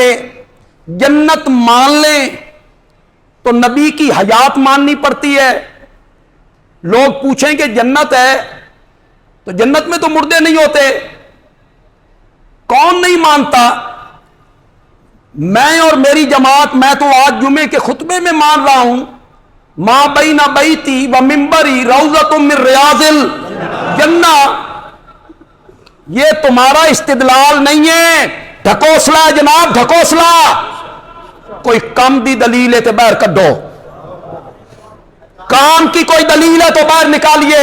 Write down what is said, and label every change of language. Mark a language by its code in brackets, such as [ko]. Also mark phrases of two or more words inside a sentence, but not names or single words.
[ur] جنت مان لیں تو نبی کی حیات ماننی پڑتی ہے۔ لوگ پوچھیں کہ جنت ہے تو جنت میں تو مردے نہیں ہوتے، کون نہیں مانتا؟ میں اور میری جماعت، میں تو آج جمعے کے خطبے میں مان رہا ہوں، [ar] ما بین بیتی و منبری روضۃ من ریاض الجنہ۔ [ur] یہ تمہارا استدلال نہیں ہے، ڈھکوسلا ہے جناب، ڈھکوسلا۔ [pa] کوئی کم دی دلیل ہے تو باہر کڈو، [ur] کام کی کوئی دلیل ہے تو باہر نکالیے۔